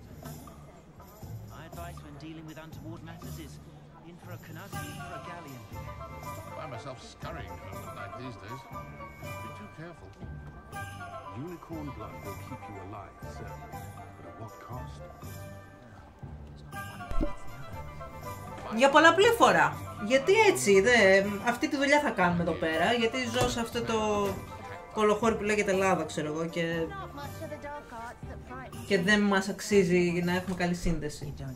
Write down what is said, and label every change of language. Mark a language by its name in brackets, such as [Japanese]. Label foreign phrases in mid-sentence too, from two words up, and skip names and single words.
[English] My advice when dealing with untoward matters is in for a canut, in for a galleon. I find myself scurrying home at night these days. Be too careful. Unicorn blood will keep you alive, certainly. But at what cost? [Greek] Για πολλαπλή φορά. Γιατί έτσι, αυτή τη δουλειά θα κάνουμε εδώ πέρα, γιατί ζω σε αυτό το κολοχώρι που λέγεται Ελλάδα, ξέρω εγώ, και δεν μας αξίζει να έχουμε καλή σύνδεση.